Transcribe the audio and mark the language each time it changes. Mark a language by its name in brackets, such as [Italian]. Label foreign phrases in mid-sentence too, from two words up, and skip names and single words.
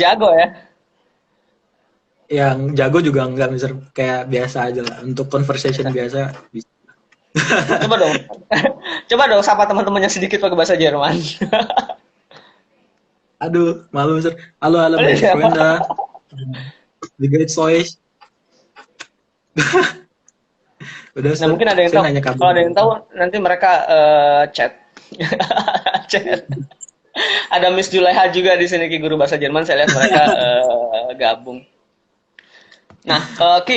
[Indonesian] udah jago ya. yang jago juga enggak, misal kayak biasa aja lah. Untuk conversation biasa bisa. Coba dong. Coba dong sapa teman-temannya sedikit pakai bahasa Jerman. Aduh, malu misal. Halo, halo, Boleh [German] meine [Indonesian] ya? [German] Freunde. Wie geht's euch? [Indonesian] Udah, Nah, Sir. mungkin ada yang Saya tahu. nanya kabar. Kalau ada yang tahu, nanti mereka chat. Chat. Ada Miss Julaiha juga di sini, Ki, guru bahasa Jerman. Saya lihat mereka gabung. Nah, Ki,